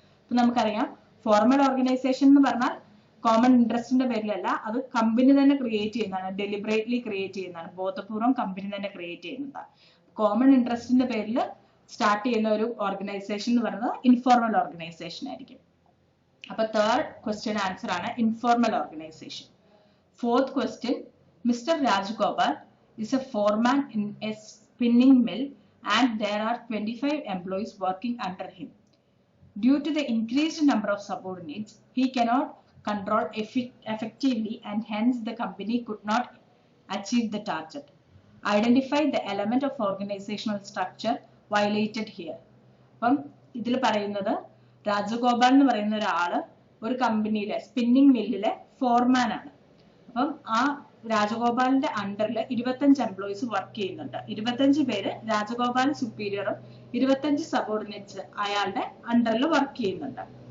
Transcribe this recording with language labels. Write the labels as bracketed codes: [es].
[ml] അപ്പൊ നമുക്കറിയാം formal organisation എന്ന് പറഞ്ഞാൽ കോമൺ ഇൻട്രസ്റ്റിന്റെ പേരിലല്ല, അത് കമ്പനി തന്നെ ക്രിയേറ്റ് ചെയ്യുന്നതാണ്, ഡെലിബറേറ്റ്ലി ക്രിയേറ്റ് ചെയ്യുന്നതാണ്, ബോധപൂർവം കമ്പനി തന്നെ ക്രിയേറ്റ് ചെയ്യുന്നതാണ്. കോമൺ ഇൻട്രസ്റ്റിന്റെ പേരിൽ സ്റ്റാർട്ട് ചെയ്യുന്ന ഒരു ഓർഗനൈസേഷൻ എന്ന് പറയുന്നത് ഇൻഫോർമൽ ഓർഗനൈസേഷൻ ആയിരിക്കും. അപ്പൊ തേർഡ് ക്വസ്റ്റ്യൻ ആൻസർ ആണ് informal organisation. [en] Fourth question, mister Rajagopal is a foreman in a spinning mill and there are 25 employees working under him. Due to the increased number of subordinates, he cannot control effectively and hence the company could not achieve the target. Identify the element of organizational structure violated here. [ml] അപ്പം ഇതിൽ പറയുന്നത് രാജഗോപാൽ എന്ന് പറയുന്ന ഒരാള് ഒരു കമ്പനിയിലെ spinning മില്ലിലെ ഫോർമാൻ ആണ്. അപ്പം ആ രാജഗോപാലിന്റെ അണ്ടറിൽ 25 എംപ്ലോയീസ് വർക്ക് ചെയ്യുന്നുണ്ട്. 25 പേര് രാജഗോപാൽ സുപ്പീരിയറും 25 സബോർഡിനേറ്റ്സ് അയാളുടെ അണ്ടറിൽ വർക്ക് ചെയ്യുന്നുണ്ട്.